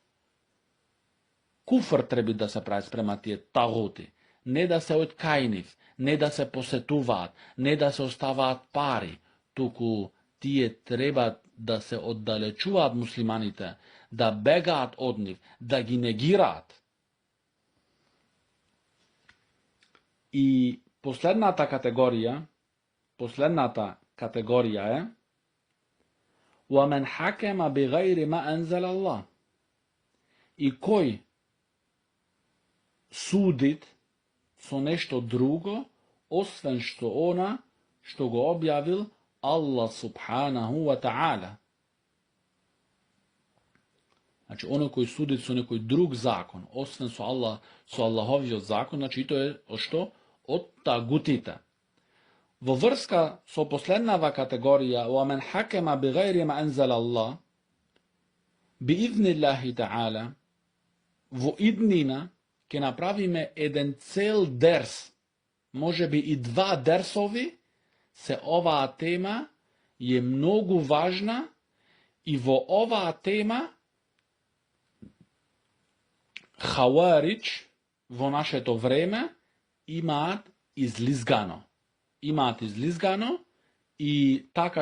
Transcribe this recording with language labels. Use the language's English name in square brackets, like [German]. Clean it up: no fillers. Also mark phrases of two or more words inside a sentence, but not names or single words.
[Macedonian] Куфр треба да се прави спрема тие тагути, не да се од кај нив, не да се посетуваат, не да се оставаат пари, туку тие треба да се оддалечуваат муслиманите, да бегаат од нив, да ги негираат. И последната категорија е [Arabic] وَمَنْ حَكَمَ بِغَيْرِ مَا أَنْزَلَ اللَّهُ. [Macedonian] И кој судит со нешто друго, освен што она што го објавил [Arabic] الله سبحانه وتعالى. [Macedonian] Значи, оно кој суди со некој друг закон, освен со Аллаховиот закон, значи тоа е што? Од тагутите. Во врска со последнава категорија, [Arabic] وَمَنْ حَكَمَ بِغَيْرِ مَا أَنْزَلَ اللَّهُ, بِإِذْنِ اللَّهِ تَعَالَى, [Macedonian] во иднина ќе направиме еден цел дерс, може би и 2 дерсови, се оваа тема е многу важна и во оваа тема Хаваридж во нашето време имаат излизгано и така